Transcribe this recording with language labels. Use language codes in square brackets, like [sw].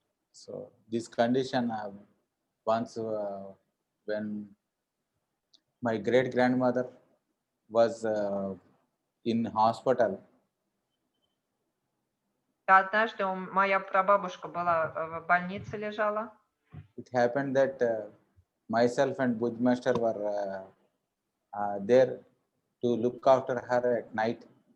[en] So this condition once when my great grandmother was in hospital. [ru] Однажды моя прабабушка была в больнице, лежала. [en] It happened that myself and Bujmaster were there to look after her at night.